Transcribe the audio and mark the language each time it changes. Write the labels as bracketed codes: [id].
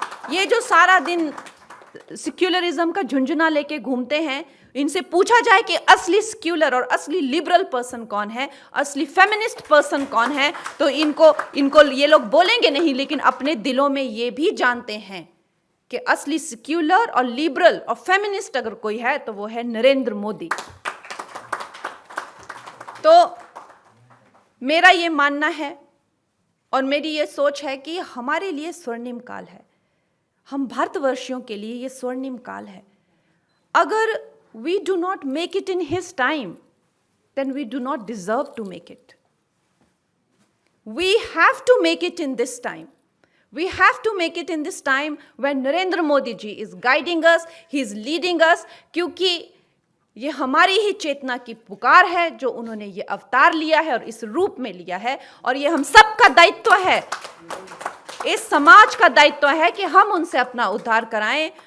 [hi] ये जो सारा दिन सेक्युलरिज्म का झुंझुना लेके घूमते हैं, इनसे पूछा जाए कि असली सेक्युलर और असली लिबरल पर्सन कौन है, असली फेमिनिस्ट पर्सन कौन है, तो इनको ये लोग बोलेंगे नहीं, लेकिन अपने दिलों में ये भी जानते हैं कि असली सेक्युलर और लिबरल और फेमिनिस्ट अगर कोई है तो वो है नरेंद्र मोदी। तो मेरा ये मानना है और मेरी ये सोच है कि हमारे लिए स्वर्णिम काल है, हम भारतवर्षियों के लिए ये स्वर्णिम काल है। अगर [en] we do not make it in his time, then we do not deserve to make it. We have to make it in this time. We have to make it in this time when Narendra Modi ji is guiding us, he is leading us, [hi] क्योंकि ये हमारी ही चेतना की पुकार है जो उन्होंने ये अवतार लिया है और इस रूप में लिया है, और ये हम सबका दायित्व है, इस समाज का दायित्व है कि हम उनसे अपना उद्धार कराएं।